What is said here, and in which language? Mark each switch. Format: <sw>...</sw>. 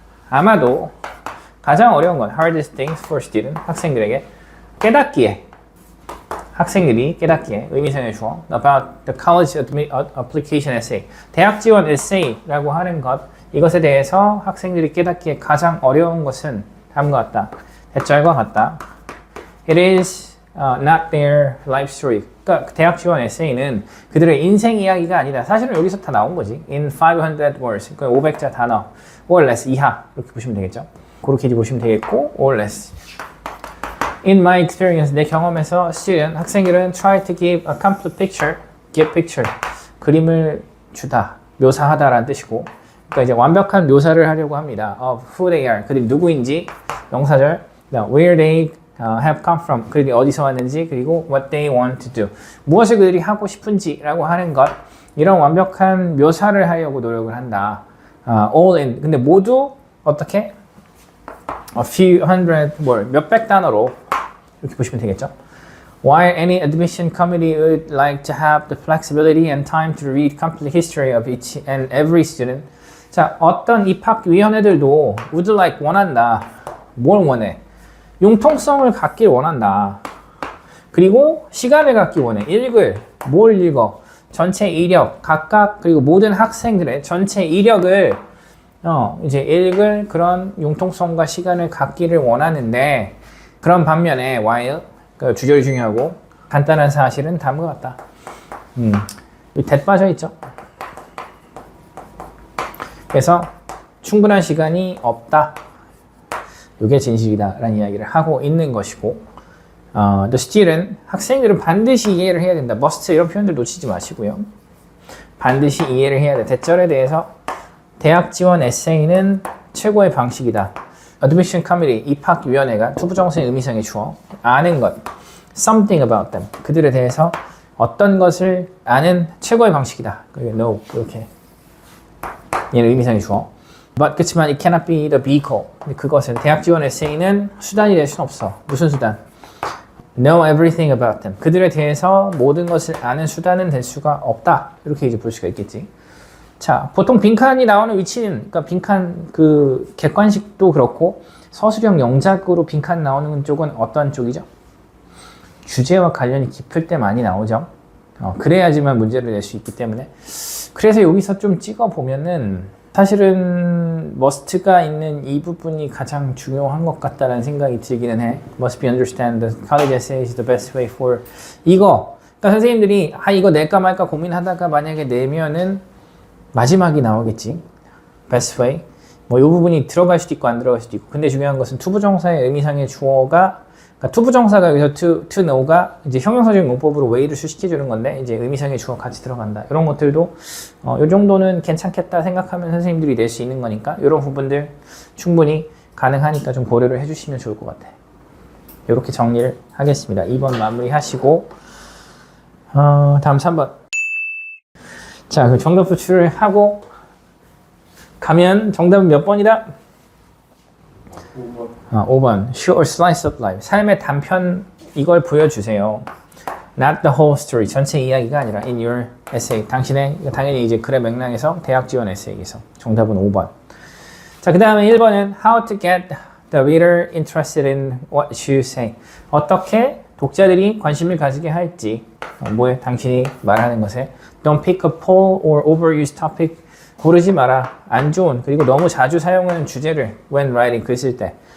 <ko>아마도 가장 어려운 건</ko> <en>hardest things for student</en> <ko>학생들에게 깨닫기에 학생들이 깨닫기에 의미상의 주어</ko> <en>about the college application essay</en> <ko>대학 지원 에세이라고 하는 것 이것에 대해서 학생들이 깨닫기에 가장 어려운 것은 다음과 같다. 대절과 같다.</ko> <en>It is not their life story.</en> <ko>그러니까 대학 지원 에세이는 그들의 인생 이야기가 아니다. 사실은 여기서 다 나온 거지.</ko> <en>In 500 words.</en> <ko>그러니까 500자 단어.</ko> <en>or less</en> <ko>이하. 이렇게 보시면 되겠죠. 그렇게 보시면 되겠고</ko> <en>or less. In my experience,</en> <ko>내 경험에서</ko> <en>student,</en> <ko>학생들은</ko> <en>try to give a complete picture, give picture,</en> <ko>그림을 주다, 묘사하다라는 뜻이고 그러니까 이제 완벽한 묘사를 하려고 합니다.</ko> <en>of who they are,</en> <ko>그들이 누구인지, 명사절,</ko> <en>where they have come from,</en> <ko>그들이 어디서 왔는지, 그리고</ko> <en>what they want to do,</en> <ko>무엇을 그들이 하고 싶은지라고 하는 것, 이런 완벽한 묘사를 하려고 노력을 한다.</ko> <en>all in,</en> <ko>근데 모두 어떻게?</ko> <en>A few hundred word,</en> <ko>몇백 단어로 이렇게 보시면 되겠죠.</ko> <en>While any admission committee would like to have the flexibility and time to read complete history of each and every student.</en> <ko>자, 어떤 입학위원회들도</ko> <en>would like</en> <ko>원한다. 뭘 원해? 융통성을 갖길 원한다. 그리고 시간을 갖기 원해. 뭘 읽어? 전체 이력, 각각 그리고 모든 학생들의 전체 이력을 이제 읽을 그런 융통성과 시간을 갖기를 원하는데 그런 반면에 while 그 주절이 중요하고 간단한 사실은 다음과 같다. that 빠져 있죠. 그래서 충분한 시간이 없다. 이게 진실이다라는 이야기를 하고 있는 것이고</ko> <en>the student</en> <ko>학생들은 반드시 이해를 해야 된다. must 이런 표현들 놓치지 마시고요. 반드시 이해를 해야 돼. 대절에 대해서 대학 지원 에세이는 최고의 방식이다. Admission Committee, 입학위원회가 투부정사의 의미상의 주어, 아는 것,</ko> <en>something about them,</en> <ko>그들에 대해서 어떤 것을 아는 최고의 방식이다. know, 이렇게. 얘는 의미상의 주어.</ko> <en>But</en> <ko>그렇지만</ko> <en>it cannot be the vehicle.</en> <ko>그것은 대학 지원 에세이는 수단이 될 수는 없어. 무슨 수단?</ko> <en>Know everything about them.</en> <ko>그들에 대해서 모든 것을 아는 수단은 될 수가 없다. 이렇게 이제 볼 수가 있겠지. 자, 보통 빈칸이 나오는 위치는, 그러니까 빈칸 그 객관식도 그렇고 서술형 영작으로 빈칸 나오는 쪽은 어떤 쪽이죠? 주제와 관련이 깊을 때 많이 나오죠. 그래야지만 문제를 낼 수 있기 때문에. 그래서 여기서 좀 찍어 보면은 사실은 must가 있는 이 부분이 가장 중요한 것 같다는 생각이 들기는 해.</ko> <en>Must be understand the college essay is the best way for 이거.</en> <ko>그러니까 선생님들이 이거 낼까 말까 고민하다가 만약에 내면은 마지막이 나오겠지.</ko> <en>best way.</en> <ko>뭐 이 부분이 들어갈 수도 있고 안 들어갈 수도 있고. 근데 중요한 것은 투부정사의 의미상의 주어가 그러니까 투부정사가 여기서 to know가 이제 형용사적인 문법으로 way를 수식해 주는 건데 이제 의미상의 주어 같이 들어간다. 이런 것들도 이 정도는 괜찮겠다 생각하면 선생님들이 낼 수 있는 거니까 이런 부분들 충분히 가능하니까 좀 고려를 해주시면 좋을 것 같아. 이렇게 정리를 하겠습니다. 2번 마무리하시고 다음 3번. 자, 그 정답 도출을 하고 가면 정답은 몇 번이다? 5번. 5번.</ko> <en>Short slice of life.</en> <ko>삶의 단편 이걸 보여주세요.</ko> <en>Not the whole story.</en> <ko>전체 이야기가 아니라</ko> <en>in your essay.</en> <ko>당신의 당연히 이제 글의 맥락에서 대학 지원 에세이에서 정답은 5번. 자, 그 다음에 1번은</ko> <en>How to get the reader interested in what you say.</en> <ko>어떻게 독자들이 관심을 가지게 할지. 뭐에 당신이 말하는 것에</ko> <en>Don't pick a poll or overuse topic</en> <ko>고르지 마라. 안 좋은 그리고 너무 자주 사용하는 주제를</ko> <en>when writing</en> <ko>글 쓸 때.</ko>